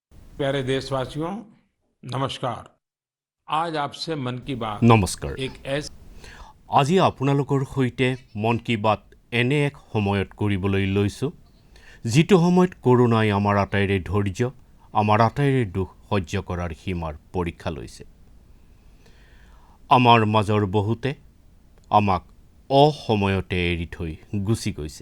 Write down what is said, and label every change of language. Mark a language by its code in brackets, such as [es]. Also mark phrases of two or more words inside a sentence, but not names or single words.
[hi] प्यारे देशवासियों, नमस्कार। आज आपसे मन की बात [as] নমস্কাৰ। [hi] एक ऐसी [as] আজি আপোনালোকৰ সৈতে মন কি বাত এনে এক সময়ত কৰিবলৈ লৈছোঁ যিটো সময়ত কৰোনাই আমাৰ আটাইৰে ধৈৰ্য, আমাৰ আটাইৰে দুখ সহ্য কৰাৰ সীমাৰ পৰীক্ষা লৈছে। আমাৰ মাজৰ বহুতে আমাক অসময়তে এৰি থৈ গুচি গৈছে।